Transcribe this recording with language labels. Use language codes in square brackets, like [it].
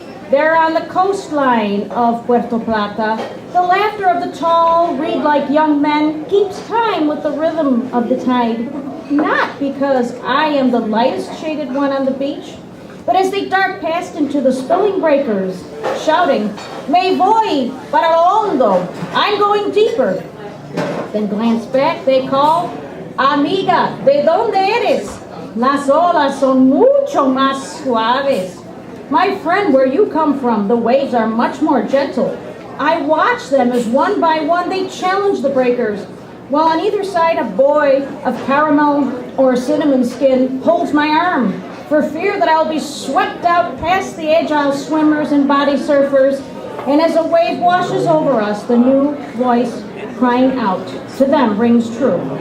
[en] There on the coastline of Puerto Plata, the laughter of the tall, reed-like young men keeps time with the rhythm of the tide, not because I am the lightest shaded one on the beach, but as they dart past into the spilling breakers, shouting, [es] "Me voy para lo hondo, [en] I'm going deeper." Then glance back, they call, [es] "Amiga, ¿de dónde eres? Las olas son mucho más suaves." [en] My friend, where you come from, the waves are much more gentle. I watch them as one by one they challenge the breakers, while on either side a boy of caramel or cinnamon skin holds my arm, for fear that I'll be swept out past the agile swimmers and body surfers, and as a wave washes over us, the new voice crying out to them rings true.